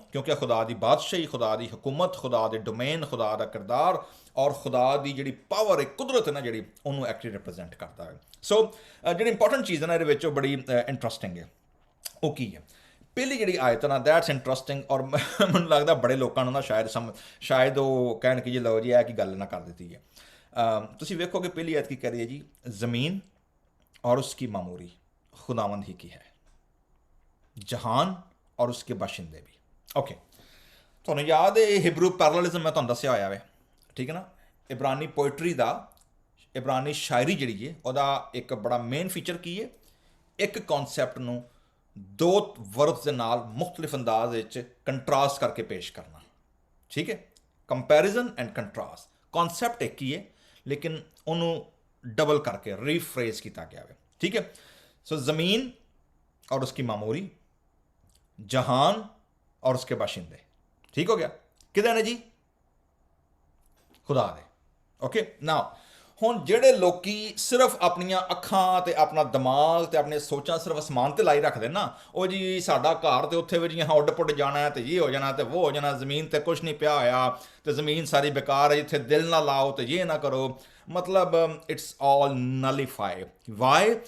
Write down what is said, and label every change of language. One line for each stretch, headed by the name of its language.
Punjabi: ਕਿਉਂਕਿ ਖੁਦਾ ਦੀ ਬਾਦਸ਼ਾਹੀ, ਖੁਦਾ ਦੀ ਹਕੂਮਤ, ਖੁਦਾ ਦੇ ਡੋਮੇਨ, ਖੁਦਾ ਦਾ ਕਿਰਦਾਰ ਔਰ ਖੁਦਾ ਦੀ ਜਿਹੜੀ ਪਾਵਰ ਹੈ, ਕੁਦਰਤ ਹੈ ਨਾ ਜਿਹੜੀ, ਉਹਨੂੰ ਐਕਚੁਅਲੀ ਰਿਪਰੈਜ਼ੈਂਟ ਕਰਦਾ ਹੈ। ਸੋ ਜਿਹੜੀ ਇੰਪੋਰਟੈਂਟ ਚੀਜ਼ ਹੈ ਨਾ ਇਹਦੇ ਵਿੱਚ ਉਹ ਬੜੀ ਇੰਟਰਸਟਿੰਗ ਹੈ। ਉਹ ਕੀ ਹੈ? ਪਹਿਲੀ ਜਿਹੜੀ ਆਇਤ ਨਾ
English: that's interesting,
Punjabi: ਔਰ ਮੈਨੂੰ ਲੱਗਦਾ ਬੜੇ ਲੋਕਾਂ ਨੂੰ ਨਾ ਸ਼ਾਇਦ ਉਹ ਕਹਿਣ ਕਿ ਜੀ ਲਓ ਜੀ ਇਹ ਕੀ ਗੱਲ ਨਾ ਕਰ ਦਿੱਤੀ ਹੈ। ਤੁਸੀਂ ਵੇਖੋਗੇ ਪਹਿਲੀ ਆਇਤ ਕੀ ਕਹ ਰਹੀ ਹੈ ਜੀ, ਜ਼ਮੀਨ
Hindi: और उसकी मामूरी खुदावंद ही की है, जहान और उसके बाशिंदे भी।
Punjabi: ओके, ਤੁਹਾਨੂੰ ਯਾਦ ਹੈ ਹਿਬਰੂ ਪੈਰਲਲਿਜ਼ਮ ਮੈਂ ਤੁਹਾਨੂੰ ਦੱਸਿਆ ਹੋਇਆ ਵੇ, ਠੀਕ ਹੈ ਨਾ। ਇਬਰਾਨੀ ਪੋਇਟਰੀ ਦਾ, ਇਬਰਾਨੀ ਸ਼ਾਇਰੀ ਜਿਹੜੀ ਹੈ ਉਹਦਾ ਇੱਕ ਬੜਾ ਮੇਨ ਫੀਚਰ ਕੀ ਹੈ? ਇੱਕ ਕਨਸੈਪਟ ਨੂੰ 2 ਵਰਬਸ ਦੇ ਨਾਲ ਮੁਖਤਲਿਫ ਅੰਦਾਜ਼ ਵਿੱਚ ਕੰਟਰਾਸਟ ਕਰਕੇ ਪੇਸ਼ ਕਰਨਾ, ਠੀਕ ਹੈ।
English: comparison and contrast,
Punjabi: ਕਨਸੈਪਟ ਇੱਕ ਹੀ ਹੈ ਲੇਕਿਨ ਉਹਨੂੰ
Hindi: डबल करके रीफ्रेज किया गया है, ठीक है। सो ज़मीन और उसकी मामूरी, जहान और उसके बाशिंदे, ठीक हो गया।
Punjabi: किधर ने जी? खुदा दे। ओके, नाउ ਹੁਣ ਜਿਹੜੇ ਲੋਕੀ ਸਿਰਫ ਆਪਣੀਆਂ ਅੱਖਾਂ ਤੇ ਆਪਣਾ ਦਿਮਾਗ ਤੇ ਆਪਣੇ ਸੋਚਾਂ ਸਿਰਫ ਅਸਮਾਨ ਤੇ ਲਾਈ ਰੱਖਦੇ ਨਾ, ਉਹ ਜੀ ਸਾਡਾ ਘਰ ਤੇ ਉੱਥੇ ਵੀ ਜੀ ਉੱਡ ਪੁੱਡ ਜਾਣਾ ਤੇ ਇਹ ਹੋ ਜਾਣਾ ਤੇ ਉਹ ਹੋ ਜਾਣਾ, ਜ਼ਮੀਨ ਤੇ ਕੁਛ ਨਹੀਂ ਪਿਆ ਹੋਇਆ ਤੇ ਜ਼ਮੀਨ ਸਾਰੀ ਬੇਕਾਰ ਹੈ, ਜਿੱਥੇ ਦਿਲ ਨਾ ਲਾਓ ਤੇ ਇਹ ਨਾ ਕਰੋ, ਮਤਲਬ
English: It's all nullify. Why?